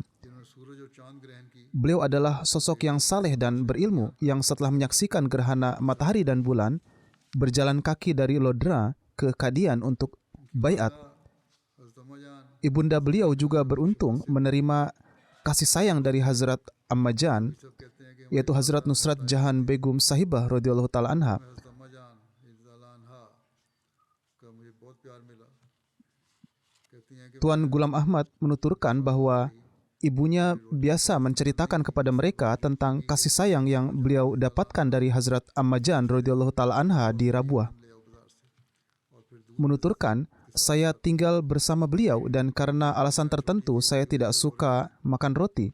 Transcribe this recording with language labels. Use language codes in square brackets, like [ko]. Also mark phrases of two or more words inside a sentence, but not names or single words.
[id] Beliau adalah sosok yang saleh dan berilmu, yang setelah menyaksikan gerhana matahari dan bulan, berjalan kaki dari Lodra ke Kadian untuk baiat. Ibunda beliau juga beruntung menerima kasih sayang dari Hazrat Ammajan yaitu Hazrat Nusrat Jahan Begum Sahibah [ar] رضي الله تعالى عنها. [ur] حضرت اماں جان [ar] رضی اللہ عنہا [ur] کا مجھے بہت پیار ملا. کہتی ہیں کہ [id] Tuan Gulam Ahmad menuturkan bahwa ibunya biasa menceritakan kepada mereka tentang kasih sayang yang beliau dapatkan dari Hazrat Amma Jan [ar] رضي الله تعالى عنها [id] di Rabuah. Menuturkan, saya tinggal bersama beliau dan karena alasan tertentu saya tidak suka makan roti.